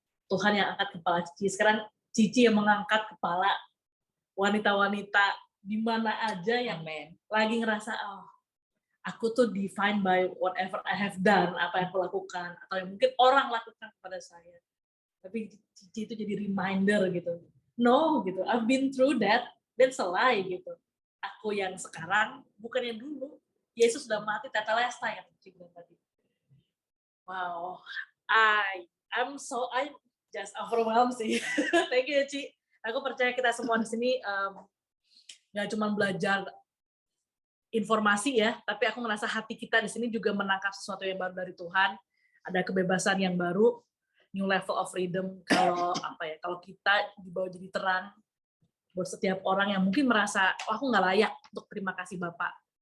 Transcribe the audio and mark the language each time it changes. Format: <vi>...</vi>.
<id>Tuhan yang angkat kepala Cici. Sekarang Cici yang mengangkat kepala wanita-wanita di mana aja yang lagi ngerasa, oh, aku tuh</id> <en>defined by whatever I have done,</en> <id>apa yang aku lakukan, atau yang mungkin orang lakukan kepada saya. Tapi Cici itu jadi reminder gitu. No, gitu.</id> <en>I've been through that. That's a lie</en> <id>gitu. Aku yang sekarang bukan yang dulu. Yesus sudah mati, tetelestai yang Cici bilang tadi.</id> <en>Wow, I'm just overwhelmed sih. Thank you ya, Ci.</en> <id>Aku percaya kita semua di sini nggak cuma belajar informasi ya, tapi aku merasa hati kita di sini juga menangkap sesuatu yang baru dari Tuhan. ada kebebasan yang baru,</id> <en>new level of freedom</en> <id>kalau kalau kita dibawa jadi terang buat setiap orang yang mungkin merasa, oh, aku nggak layak untuk terima kasih Bapak.</id>